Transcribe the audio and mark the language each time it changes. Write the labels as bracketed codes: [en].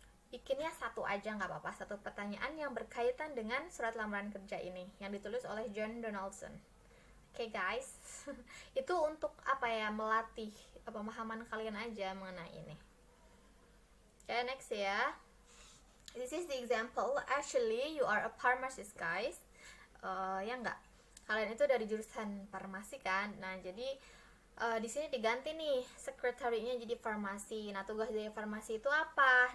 [id] Bikinnya satu aja nggak apa-apa, satu pertanyaan yang berkaitan dengan surat lamaran kerja ini yang ditulis oleh John Donaldson. Oke, guys. Itu untuk melatih pemahaman kalian aja mengenai ini. [en] Oke, next ya. This is the example. Actually, you are a pharmacist, guys. [id] Ya enggak? Kalian itu dari jurusan farmasi kan? Nah, jadi di sini diganti nih sekretarinya jadi farmasi. Nah, tugas dari farmasi itu apa?